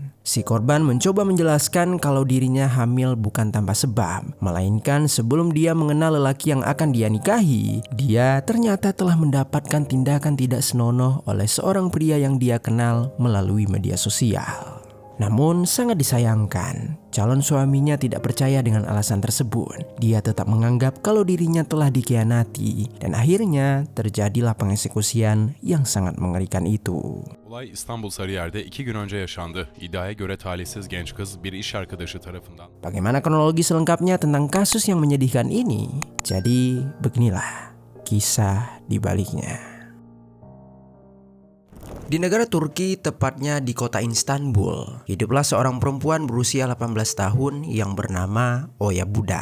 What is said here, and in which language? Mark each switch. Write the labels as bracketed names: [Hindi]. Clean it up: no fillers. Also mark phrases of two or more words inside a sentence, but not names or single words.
[Indonesian] Si korban mencoba menjelaskan kalau dirinya hamil bukan tanpa sebab, melainkan sebelum dia mengenal lelaki yang akan dia nikahi, dia ternyata telah mendapatkan tindakan tidak senonoh oleh seorang pria yang dia kenal melalui media sosial. Namun sangat disayangkan, calon suaminya tidak percaya dengan alasan tersebut. Dia tetap menganggap kalau dirinya telah dikhianati dan akhirnya terjadilah pengeksekusian yang sangat mengerikan itu. [Turkish] Olay İstanbul Sarıyer'de 2 gün önce yaşandı. İddiaya göre talihsiz genç kız bir iş arkadaşı tarafından. [Indonesian] Bagaimana kronologi selengkapnya tentang kasus yang menyedihkan ini? Jadi beginilah kisah di baliknya. Di negara Turki, tepatnya di kota Istanbul, hiduplah seorang perempuan berusia 18 tahun yang bernama Oya Buda.